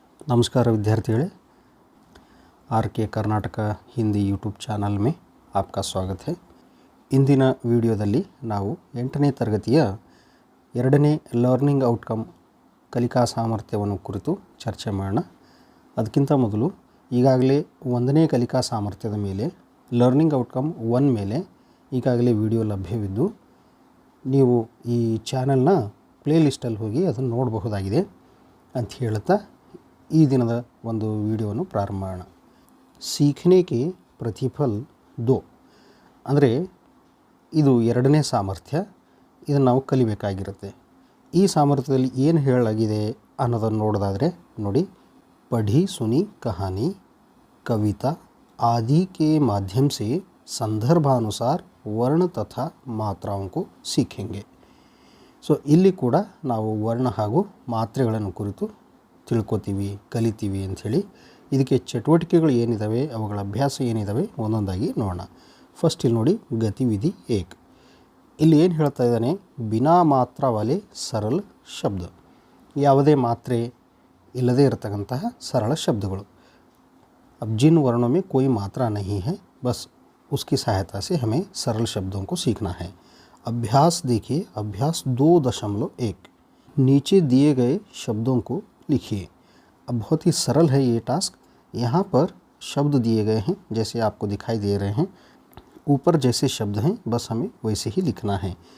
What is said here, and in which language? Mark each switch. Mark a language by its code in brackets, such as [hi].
[hi] नमस्कार विद्यार्थियों, आर के कर्नाटक हिंदी यूट्यूब चैनल में आपका स्वागत है। [kn] इंदिನ ವಿಡಿಯೋದಲ್ಲಿ ನಾವು 8ನೇ ತರಗತಿಯ 2ನೇ ಲರ್ನಿಂಗ್ ಔಟ್ಕಮ್ ಕಲಿಕಾ ಸಾಮರ್ಥ್ಯವನ್ನು ಕುರಿತು ಚರ್ಚೆ ಮಾಡೋಣ। ಅದಕ್ಕಿಂತ ಮೊದಲು ಈಗಾಗಲೇ 1ನೇ ಕಲಿಕಾ ಸಾಮರ್ಥ್ಯದ ಮೇಲೆ ಲರ್ನಿಂಗ್ ಔಟ್ಕಮ್ 1 ಮೇಲೆ ಈಗಾಗಲೇ ವಿಡಿಯೋ ಲಭ್ಯವಿದ್ದು ನೀವು ಈ ಚಾನೆಲ್ನ ಪ್ಲೇ ಲಿಸ್ಟಲ್ಲಿ ಹೋಗಿ ಅದನ್ನು ನೋಡಬಹುದಾಗಿದೆ ಅಂತ ಹೇಳುತ್ತಾ ಈ ದಿನದ ಒಂದು ವಿಡಿಯೋವನ್ನು ಪ್ರಾರಂಭ ಮಾಡೋಣ। [hi] सीखने के प्रतिफल 2 [kn] ಅಂದರೆ ಇದು 2ನೇ ಸಾಮರ್ಥ್ಯ, ಇದನ್ನು ನಾವು ಕಲಿಬೇಕಾಗಿರುತ್ತೆ। ಈ ಸಾಮರ್ಥ್ಯದಲ್ಲಿ ಏನು ಹೇಳಲಾಗಿದೆ ಅನ್ನೋದನ್ನು ನೋಡೋದಾದರೆ ನೋಡಿ, [hi] पढ़ी सुनी कहानी कविता आदि के माध्यम से संदर्भानुसार वर्ण तथा मात्राओं को सीखेंगे। [kn] ಸೊ ಇಲ್ಲಿ ಕೂಡ ನಾವು ವರ್ಣ ಹಾಗೂ ಮಾತ್ರೆಗಳನ್ನು ಕುರಿತು ತಿಳ್ಕೊತೀವಿ, ಕಲಿತೀವಿ ಅಂಥೇಳಿ। ಇದಕ್ಕೆ ಚಟುವಟಿಕೆಗಳು ಏನಿದ್ದಾವೆ, ಅವುಗಳ ಅಭ್ಯಾಸ ಏನಿದ್ದಾವೆ ಒಂದೊಂದಾಗಿ ನೋಡೋಣ। ಫಸ್ಟ್ ಇಲ್ಲಿ ನೋಡಿ, ಗತಿವಿಧಿ 1 ಇಲ್ಲಿ ಏನು ಹೇಳ್ತಾ ಇದ್ದಾನೆ, [hi] ಬಿನಾ ಮಾತ್ರ ವಾಲೆ ಸರಳ ಶಬ್ದ, [kn] ಯಾವುದೇ ಮಾತ್ರೆ ಇಲ್ಲದೇ ಇರತಕ್ಕಂತಹ ಸರಳ ಶಬ್ದಗಳು। [hi] अब जिन वर्णों में कोई मात्रा नहीं है, बस उसकी सहायता से हमें सरल शब्दों को सीखना है। अभ्यास देखिए, अभ्यास 2.1 नीचे दिए गए शब्दों को लिखिए। अब बहुत ही सरल है ये टास्क। यहाँ पर शब्द दिए गए हैं जैसे आपको दिखाई दे रहे हैं, ऊपर जैसे शब्द हैं बस हमें वैसे ही लिखना है।